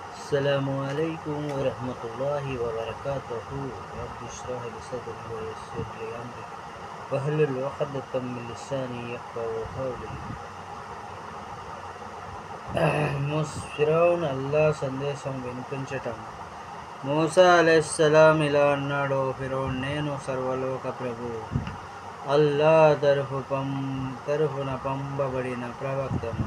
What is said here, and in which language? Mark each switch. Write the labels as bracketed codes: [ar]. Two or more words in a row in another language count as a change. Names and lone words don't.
[ar] السلام عليكم ورحمة الله وبركاته. رب اشرح لي صدري ويسر لي أمري واحلل عقدة من لساني يفقهوا قولي. [te] ఫిరౌన్ అల్లా సందేశం వినిపించటం. మూసా అలైహిస్సలాం ఇలా అన్నాడు: ఫిరౌన్, నేను సర్వలోక ప్రభువు, అల్లా తరఫున పంపబడిన ప్రవక్తను.